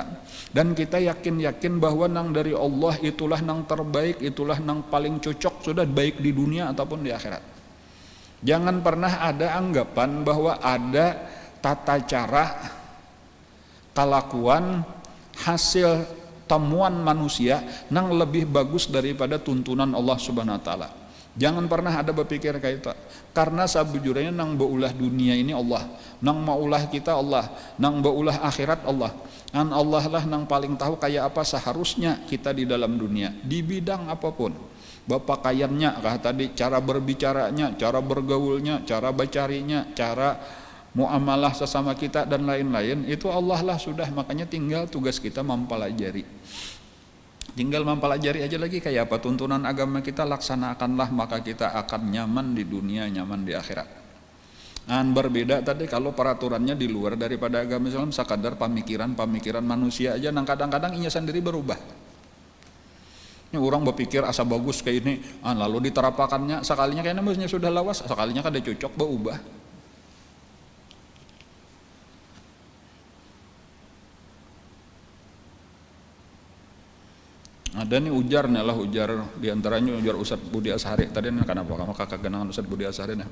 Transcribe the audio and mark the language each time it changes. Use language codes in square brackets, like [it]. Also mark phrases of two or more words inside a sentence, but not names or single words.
[id] Dan kita yakin bahwa nang dari Allah itulah nang terbaik, itulah nang paling cocok, sudah baik di dunia ataupun di akhirat. Jangan pernah ada anggapan bahwa ada tata cara, kelakuan, hasil temuan manusia nang lebih bagus daripada tuntunan Allah [ar] سبحانه وتعالى. [id] Jangan pernah ada berpikir kayak itu. [bjn] Karena sabujurnya nang baulah dunia ini Allah, nang maulah kita Allah, nang baulah akhirat Allah. [id] Dan Allah lah nang paling tahu kayak apa seharusnya kita di dalam dunia, di bidang apapun. Berpakaiannya kah tadi, cara berbicaranya, cara bergaulnya, cara bacarinya, cara muamalah sesama kita dan lain-lain, itu Allah lah sudah. Makanya tinggal tugas kita mempelajari, tinggal mempelajari aja lagi kayak apa tuntunan agama kita, laksanakanlah, maka kita akan nyaman di dunia, nyaman di akhirat. Dan berbeda tadi kalau peraturannya di luar daripada agama Islam, sekadar pemikiran manusia aja, [bjn] nang kadang-kadang inya sendiri berubah. Ini orang berpikir asa bagus kayak ini, lalu diterapakannya sekalinya kayaknya maksudnya sudah lawas, sekalinya kada cocok berubah. [id] Ada nih ujar diantaranya ujar Ustadz Budi Ashari tadi nih, kenapa kamu kakak genangan Ustadz Budi Ashari nih.